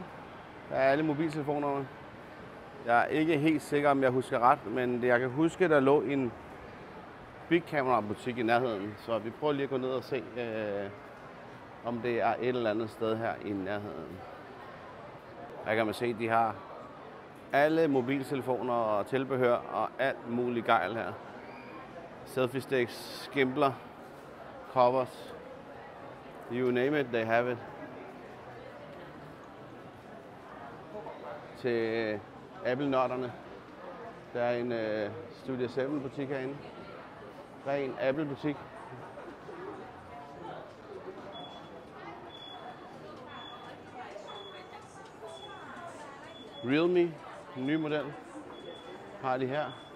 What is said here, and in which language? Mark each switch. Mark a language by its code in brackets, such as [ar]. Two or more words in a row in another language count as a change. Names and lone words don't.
[da] Der er alle mobiltelefonerne. Jeg er ikke helt sikker, om jeg husker ret, men jeg kan huske, der lå en Big Camera butik i nærheden. Så vi prøver lige at gå ned og se, om det er et eller andet sted her i nærheden. Her kan man se, at de har alle mobiltelefoner og tilbehør og alt muligt gejl her. Selfie sticks, skimpler, covers. [en] You name it, they have it. [da] Til Apple-nørderne. Der er en Studio 7 butik herinde. Ren Apple-butik. Realme, en ny model, har de her.